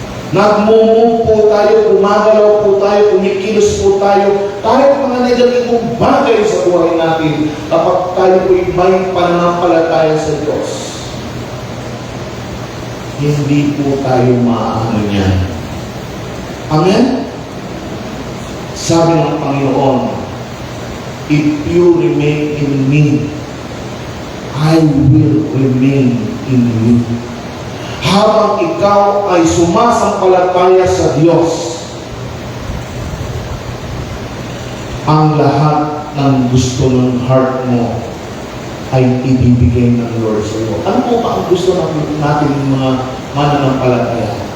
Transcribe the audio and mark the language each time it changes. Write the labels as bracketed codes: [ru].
[tl] Nagmumove po tayo, gumagalaw po tayo, kumikilos po tayo, kahit mga negatibong bagay sa buhay natin, kapag tayo po'y may pananampalataya sa Diyos, hindi po tayo maaano niyan. Amen? Sabi ng Panginoon, [en] if you remain in me, I will remain in you. [tl] Habang ikaw ay sumasampalataya sa Diyos, ang lahat ng gusto ng heart mo ay ibibigay ng Lord sa iyo. Ano po ba ang gusto natin mga mananampalataya?